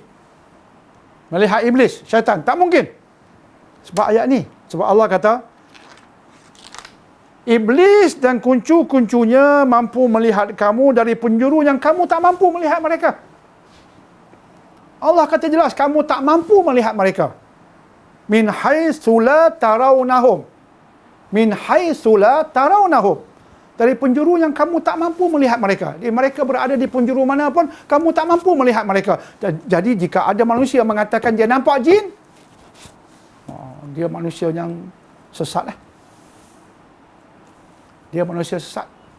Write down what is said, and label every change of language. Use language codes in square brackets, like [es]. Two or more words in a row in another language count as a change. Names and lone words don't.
[ms] Melihat iblis, syaitan. Tak mungkin. Sebab ayat ni. Sebab Allah kata, iblis dan kuncu-kuncunya mampu melihat kamu dari penjuru yang kamu tak mampu melihat mereka. Allah kata jelas, kamu tak mampu melihat mereka. [ar] من حيث لا ترونهم. من حيث لا ترونهم. [ms] Dari penjuru yang kamu tak mampu melihat mereka. Mereka berada di penjuru mana pun, kamu tak mampu melihat mereka. Jadi jika ada manusia mengatakan dia nampak jin, dia manusia yang sesat lah. Dia manusia sesat.